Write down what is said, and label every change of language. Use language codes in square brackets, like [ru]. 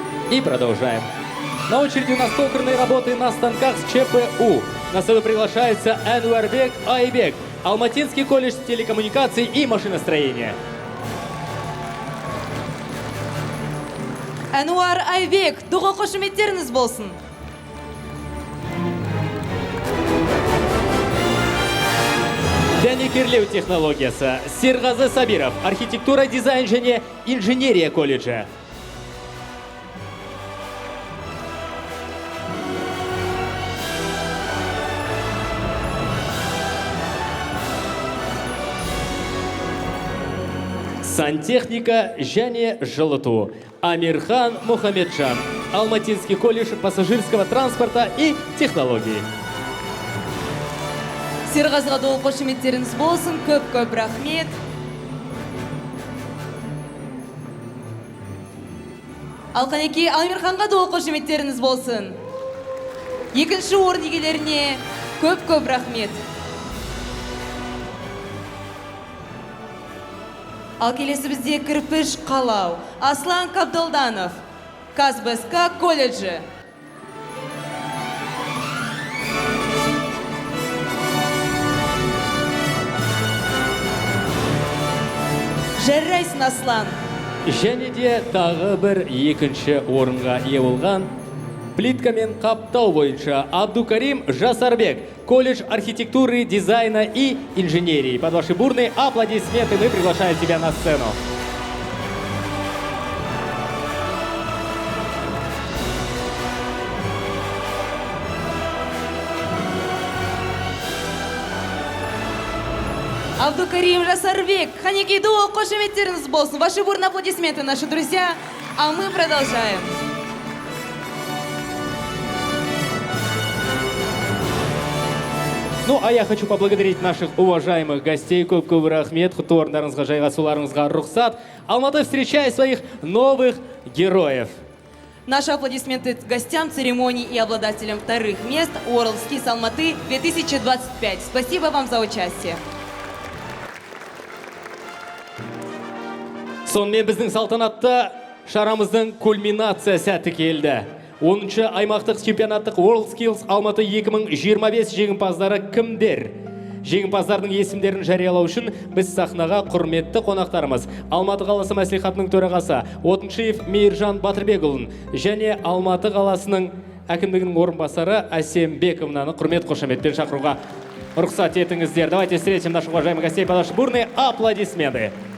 [ru] И продолжаем. На очереди у нас токарные работы на станках с ЧПУ. На сцену приглашается Энуарбек Айбек, Алматинский колледж телекоммуникаций и машиностроения. [kk] Энуар Айбек, дуға қошеметтеріңіз болсын. Дәнекерлеу технологиясы. Серғазы Сабиров, архитектура, дизайн және инженерия колледжі. Сантехника және жылыту. [ru] Амирхан Мухамеджан, Алматинский колледж пассажирского транспорта и технологий. [kk] Серғазға дуға қошеметтеріңіз болсын, көп рахмет. Ал қанеке Амирханға дуға қошеметтеріңіз болсын. Екінші орын иегелеріне көп рахмет. Ал келесі бізде кірпіш қалау. Аслан Кабдолданов, Казбеска колледжі. Жарайсың, Аслан. Және де тағы бір екінші орынға ие болған плиткамен қаптау бойынша Абдукарим Жасарбек, колледж архитектуры, дизайна и инженерии. [ru] Под ваши бурные аплодисменты мы приглашаем тебя на сцену. Абдукарим Жасарбек, қанеке дуға қошеметтеріңіз болсын. Ваши бурные аплодисменты, наши друзья. А мы продолжаем. Ну, а я хочу поблагодарить наших уважаемых гостей. [kk] Көп рахмет, құтты орындарыңызға, жайғасуларыңызға рұқсат. [ru] Алматы встречает своих новых героев. Наши аплодисменты гостям церемонии и обладателям вторых мест WorldSkills Алматы 2025. Спасибо вам за участие. [kk] Сонымен біздің салтанатты шарамыздың кульминация сәті келді. 10-шы аймақтық чемпионаттық WorldSkills Алматы 2025 жеңімпаздары кімдер? Жеңімпаздардың есімдерін жариялау үшін біз сахнаға құрметті қонақтарымыз Алматы қаласы мәслихатының төрағасы Отыншиев Мейіржан Батырбекұлын және Алматы қаласының әкімдігінің орынбасары Әсембековнаны құрмет қошеметпен шақыруға рұқсат етіңіздер. [ru] Давайте встретим наших уважаемых гостей. Под ваши бурные аплодисменты.